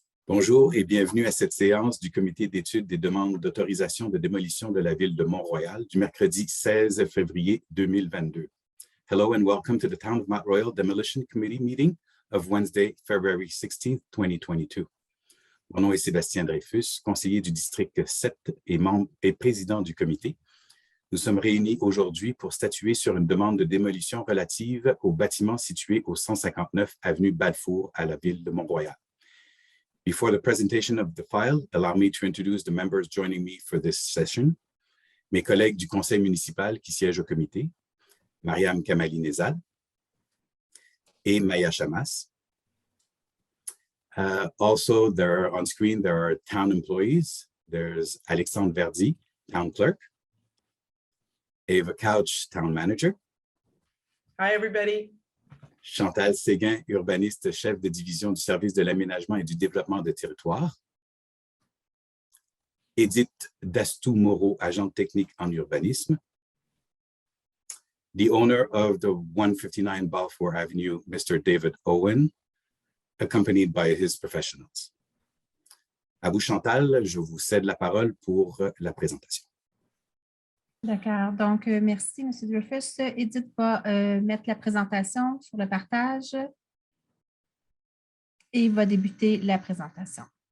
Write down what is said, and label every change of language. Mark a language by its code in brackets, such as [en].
[fr] Bonjour et bienvenue à cette séance du Comité d'études des demandes d'autorisation de démolition de la ville de Mont-Royal du mercredi 16 février 2022. [en] Hello and welcome to the Town of Mount Royal Demolition Committee meeting of Wednesday, February 16, 2022. [fr] Mon nom est Sébastien Dreyfus, conseiller du district 7 et membre et président du comité. Nous sommes réunis aujourd'hui pour statuer sur une demande de démolition relative au bâtiment situé au 159 avenue Balfour à la ville de Mont-Royal. [en] Before the presentation of the file, allow me to introduce the members joining me for this session. [fr] Mes collègues du conseil municipal qui siègent au comité, Mariam Kamali-Nezad et Maya Chamas. [en] Also, on screen, there are town employees. There's Alexandre Verdi, town clerk. Ava Couch, town manager. Hi, everybody. [fr] Chantal Séguin, urbaniste, chef de division du service de l'aménagement et du développement de territoire. Edith Dastou-Moreau, agente technique en urbanisme. [en] The owner of the 159 Balfour Avenue, Mr. David Owen, accompanied by his professionals. [fr] À vous, Chantal, je vous cède la parole pour la présentation. D'accord. Donc, merci, M. Dreyfus. Edith va mettre la présentation sur le partage et va débuter la présentation.